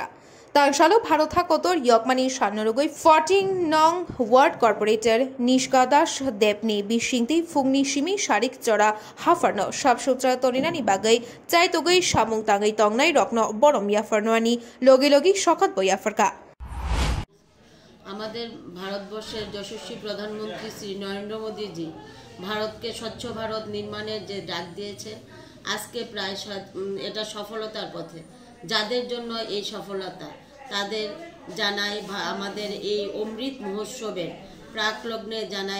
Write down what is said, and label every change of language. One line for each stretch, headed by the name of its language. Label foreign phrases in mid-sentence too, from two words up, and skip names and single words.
Kok Borok: Tangshalu Bharotha Kotor Yokmani Shanurugoi 14 Nong Ward Corporator Nishgadash Debni Bishinti Fungni Shimi Sharik Jora Hafarno Sapsutra Torinani Bagai Chaitogoi Shamung Tangai Tongnai Rokno Borom Yafarnoani Logi Logi Shokat Boyafarka
Bangla: আমাদের ভারতবর্ষের যশস্বী প্রধানমন্ত্রী শ্রী নরেন্দ্র মোদীজি ভারতকে স্বচ্ছ ভারত নির্মাণের যে ডাক দিয়েছে আজকে প্রায় এটা সফলতার পথে যাদের জন্য এই সফলতা তাদের জানাই আমাদের এই অমৃত মহোৎসবের প্রাকলগ্নে জানাই